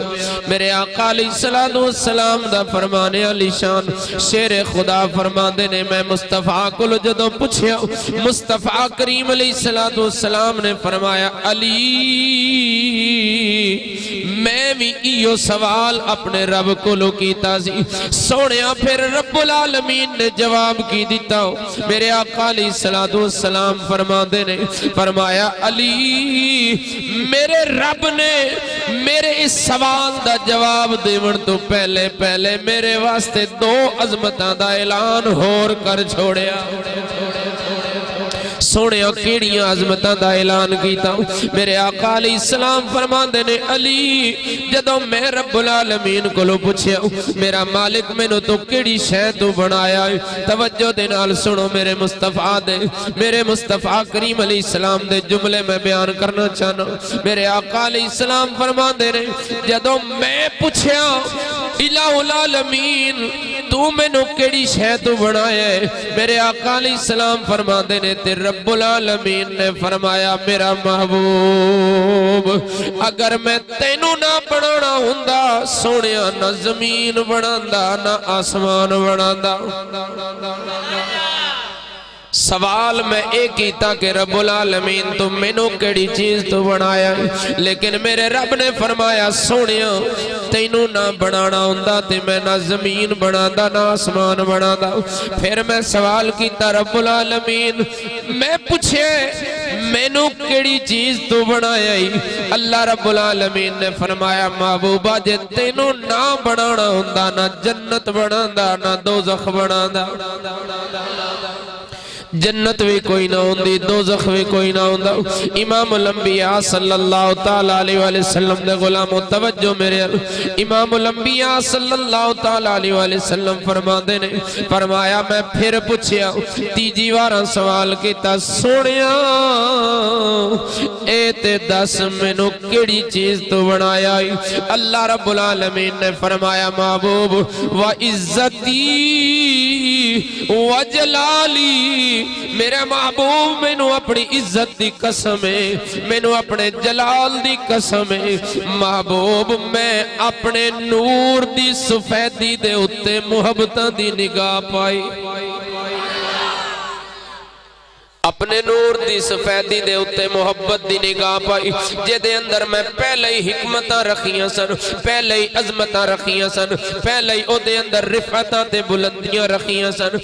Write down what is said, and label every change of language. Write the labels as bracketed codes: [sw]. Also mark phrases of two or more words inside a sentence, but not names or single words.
[pa] میرے آقا [ar] عليه الصلاة والسلام [pa] دا فرمانِ عالی شان شیر خدا فرماندے نے میں مصطفیٰ کولوں جدوں پچھیا، مصطفیٰ کریم [ar] عليه الصلاة والسلام [pa] نے فرمایا علی میں بھی ایو سوال اپنے رب کولوں کیتا سی. سوہݨیا فیر [ar] رب العالمين [pa] نے جواب کی دتا. میرے آقا [ar] عليه الصلاة والسلام [pa] فرماندے نے فرمایا علی میرے رب نے میرے اس سوال دا جواب دیون توں پہلے پہلے میرے واسطے 2 عظمتاں دا اعلان ہور کر چھوڑیا. سوہݨے کیڑیاں عظمتاں دا اعلان کیتا. میرے آقا علیہ السلام فرماندے نے علی جدوں میں [ar] رب العالمين [pa] کولوں پچھیا میرا مالک مینوں تو کیڑی شے توں بنایا ہے، توجہ دے نال سنو میرے مصطفیٰ کریم علیہ السلام دے جملے میں بیان کرنا چاہنا. میرے آقا علیہ السلام فرماندے نے جدوں میں پچھیا [ar] إله العالمين [pa] تو مینوں کیڑی شے توں بنایا ہے، میرے آقا علیہ السلام فرماندے نے تے [ar] رب العالمين [pa] نے فرمایا میرا محبوب اگر میں تینوں نہ بناناں ہندا سوہݨیا نہ زمین بناندا نہ آسمان بناندا. سوال میں ایک کیتا کہ [ar] رب العالمين [pa] تو مینوں کیڑی چیز توں بنایا، لیکن میرے رب نے فرمایا سوہݨیا تینوں نہ بناناں ہندا تے میں نہ زمین بناندا نہ آسمان بناندا. فیر میں سوال کیتا [ar] رب العالمين [pa] میں پچھے مینوں کیڑی چیز توں بنایا ای, [ar] الله رب العالمين [pa] نے فرمایا محبوبا جے تینوں نہ بناناں ہندا نہ جنت بناندا نہ دوزخ بناندا. جنت بھی کوئی نہ ہوندی دوزخ بھی کوئی نہ ہوندا. [ar] إمام الأنبياء صلى الله تعالى عليه وسلم [pa] دے غلامو توجہ میرے [ar] إمام الأنبياء صلى الله تعالى عليه وسلم [pa] فرماندے نے فرمایا میں فیر پچھیا تیجی وار سوال کیتا سوہݨیا اے تے دس مینوں کیڑی چیز توں بنایا ہے. [ar] الله رب العالمين [pa] نے فرمایا محبوب [ar] وعزتي وجلالي [pa] میرا محبوب مینوں اپنی عزت دی قسم ہے مینوں اپنے جلال دی قسم ہے محبوب میں اپنے نور دی سفیدی دے اتے محبتاں دی نگاہ پائی. اپنے نور دی سفیدی دے اتے محبت دی نگاہ پائی جیدے اندر میں پہلے ای حکمتاں رکھیاں سن پہلے ای عظمتاں رکھیاں سن پہلے ای اودے اندر رفعتاں تے بلندیاں رکھیاں سن.